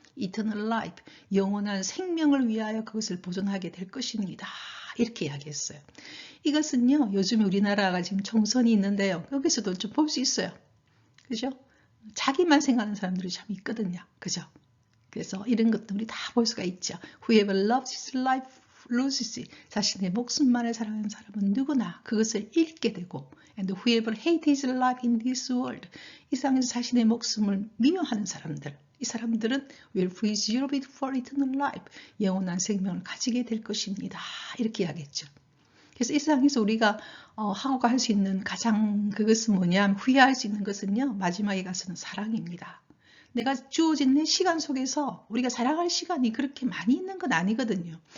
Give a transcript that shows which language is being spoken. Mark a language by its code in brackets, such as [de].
[ko] eternal life, 영원한 생명을 위하여 그것을 보존하게 될 것입니다. 이렇게 이야기했어요. 이것은요, 요즘에 우리나라가 지금 총선이 있는데요. 여기서도 좀 볼 수 있어요. 그죠? 자기만 생각하는 사람들이 참 있거든요. 그죠? 그래서 이런 것도 우리 다 볼 수가 있죠. [en] Whoever loves his life loses it. [ko] 자신의 목숨만을 사랑하는 사람은 누구나 그것을 잃게 되고 [en] and whoever hates his life in this world. [ko] 이 세상에서 자신의 목숨을 미워하는 사람들. 이 사람들은 [en] will preserve it for eternal life. [ko] 영원한 생명을 가지게 될 것입니다. 이렇게 이야기했죠. 그래서 이 세상에서 우리가 하고 할 수 있는 가장 그것은 뭐냐면 후회할 수 있는 것은요. 마지막에 가서는 사랑입니다. 내가 주어진 내 시간 속에서 우리가 사랑할 시간이 그렇게 많이 있는 건 아니거든요.